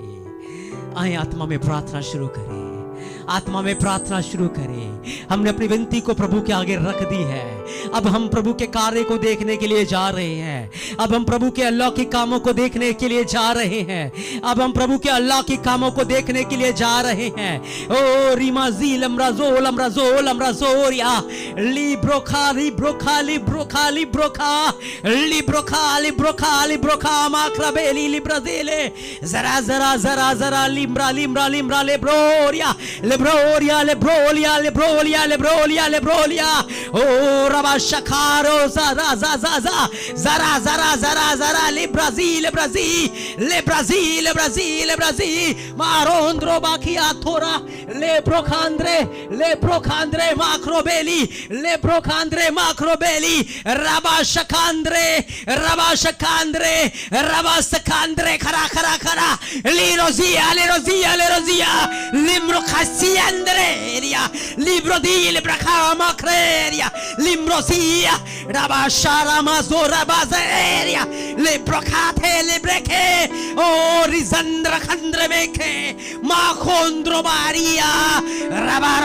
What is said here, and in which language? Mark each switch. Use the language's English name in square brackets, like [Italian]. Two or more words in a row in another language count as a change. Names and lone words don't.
[Hindi] आए आत्मा में प्रार्थना शुरू करें, आत्मा में प्रार्थना शुरू करें। हमने अपनी विनती को प्रभु के आगे रख दी है, अब हम प्रभु के कार्य को देखने के लिए जा रहे हैं, अब हम प्रभु के अलौकिक कामों को देखने के लिए जा रहे हैं, अब हम प्रभु के अलौकिक कामों को देखने के लिए जा रहे हैं। ओ रिमाजी लमराजोल लमराजोल लमराजोरिया लिब्रोखा लिब्रोखा लिब्रोखा लिब्रोखा लिब्रोखा लिब्रोखा लिब्रोखा माक्राबेली लिब्रादेले जरा जरा जरा जरा लिम्रा लिम्रा लिम्रा लेब्रोरिया लेब्रोलिया लेब्रोलिया लेब्रोलिया लेब्रोलिया लेब्रोलिया ओ रबा शखारो जरा जरा जरा जरा जरा जरा ले ब्राजील ब्राजील ले ब्राजील ब्राजील ब्राजील मारोंद्रो बाकिया थोड़ा ले ब्रोखांद्रे माक्रोबेली ले ब्रोखांद्रे माक्रोबेली रबा शखांद्रे खरा खरा खरा ले रोजिया लिम्रो Andrea libro di lebraca macreria limrosia rabashara mazora bazeria lebrocate lebreche o risandra khandremeke makhondro baria rabara